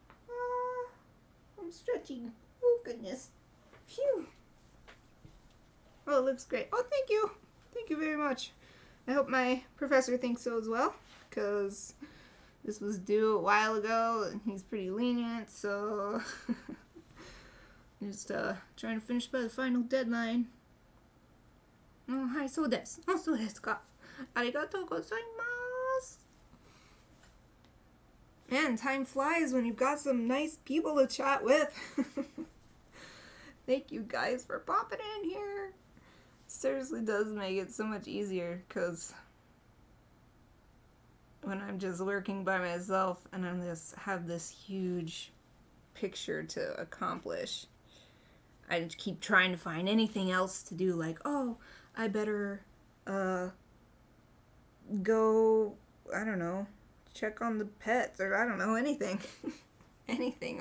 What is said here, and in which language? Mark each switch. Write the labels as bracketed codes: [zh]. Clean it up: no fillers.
[en] I'm stretching. Oh goodness. Phew. Oh, it looks great. Oh, thank you. Thank you very much. I hope my professor thinks so as well, because this was due a while ago and he's pretty lenient, so just trying to finish by the final deadline. Oh, hi, [ja] そうです。あ、そうですか。ありがとうございます。 [en] Man, time flies when you've got some nice people to chat with. Thank you guys for popping in here. Seriously does make it so much easier, because when I'm just working by myself and I just have this huge picture to accomplish, I just keep trying to find anything else to do, like, oh, I better go, I don't know, check on the pets, or I don't know, anything. Anything.